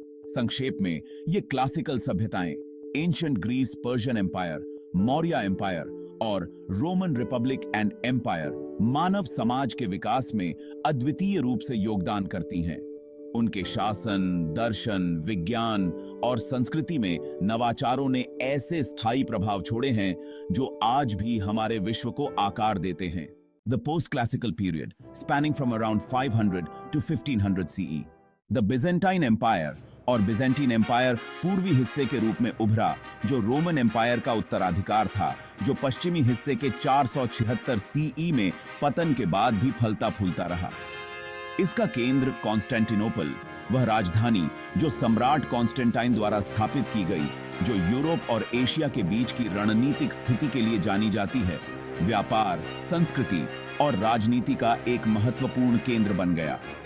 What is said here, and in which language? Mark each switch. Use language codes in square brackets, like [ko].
[hi] संक्षेप में ये classical सभ्यताएं ancient Greece, Persian empire, Maurya empire और रोमन रिपब्लिक एंड एम्पायर मानव समाज के विकास में अद्वितीय रूप से योगदान करती हैं। उनके शासन, दर्शन, विज्ञान और संस्कृति में नवाचारों ने ऐसे स्थायी प्रभाव छोड़े हैं जो आज भी हमारे विश्व को आकार देते हैं। [en] The post-classical period, spanning from around 500 to 1500 CE. [hi] The Byzantine Empire और बिजेंटीन एम्पायर पूर्वी हिस्से के रूप में उभरा, जो रोमन एम्पायर का उत्तराधिकार था, जो पश्चिमी हिस्से के 476 सीई में पतन के बाद भी फलता फूलता रहा। इसका केंद्र कॉन्स्टेंटिनोपल, वह राजधानी जो सम्राट कॉन्स्टेंटाइन द्वारा स्थापित की गई, जो यूरोप और एशिया के बीच की रणनीतिक स्थिति के लिए जानी जाती है, व्यापार, संस्कृति और राजनीति का एक महत्वपूर्ण केंद्र बन गया।